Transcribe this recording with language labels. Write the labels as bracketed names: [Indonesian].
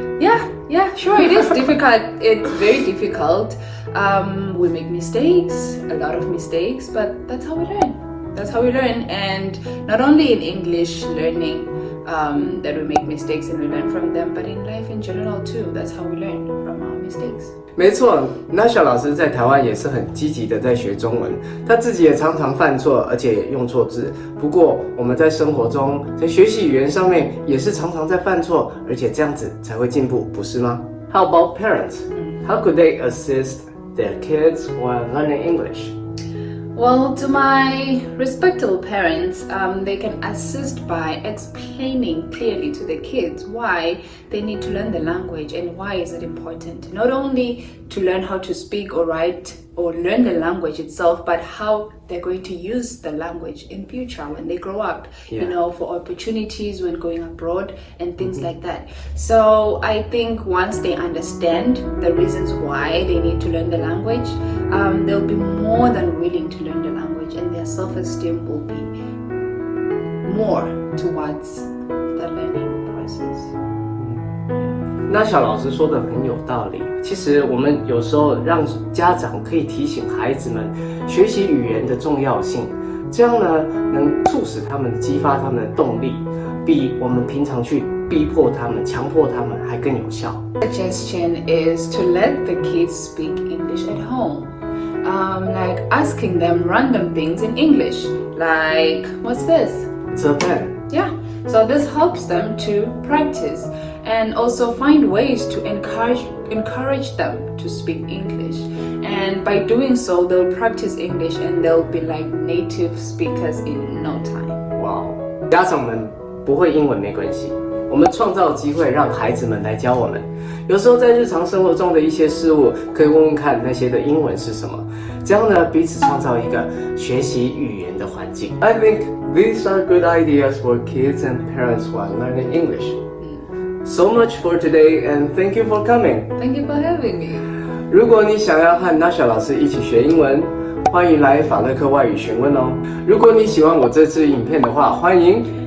[English] Yeah, sure, it is difficult. It's very difficult. We make mistakes, a lot of mistakes, but that's how we learn. And not only in English learning that we make mistakes and we learn from them, but in life in general too. That's how we learn from our mistakes. [Chinese] 没错 ，Nasha 老师在台湾也是很积极的在学中文，他自己也常常犯错，而且也用错字。不过我们在生活中，在学习语言上面也是常常在犯错，而且这样子才会进步，不是吗 ？ How about parents? [English] How could they assist their kids while learning English? Well, to my respectable parents, they can assist by explaining clearly to the kids why they need to learn the language and why is it important. Not only to learn how to speak or write or learn the language itself, but how they're going to use the language in future when they grow up, you know, for opportunities when going abroad and things like that. So I think once they understand the reasons why they need to learn the language, they'll be more than willing to learn the language, and their self-esteem will be more towards the learning process. [Chinese] 那小老师说的很有道理。其实我们有时候让家长可以提醒孩子们学习语言的重要性，这样呢能促使他们激发他们的动力，比我们平常去逼迫他们、强迫他们还更有效。 [English] Suggestion is to let the kids speak English at home. Like asking them random things in English, like what's this? It's a pen. Yeah, so this helps them to practice and also find ways to encourage them to speak English. And by doing so, they'll practice English and they'll be like native speakers in no time. [Chinese] Wow， 家长们不会英文没关系，我们创造机会让孩子们来教我们。有时候在日常生活中的一些事物，可以问问看那些的英文是什么，这样呢彼此创造一个学习语言的环境。 [English] I think these are good ideas for kids and parents who are learning English. So much for today, and thank you for coming. Thank you for having me. [Chinese] 如果你想要和 Nasha 老师一起学英文，欢迎来法乐课外语询问哦。如果你喜欢我这支影片的话，欢迎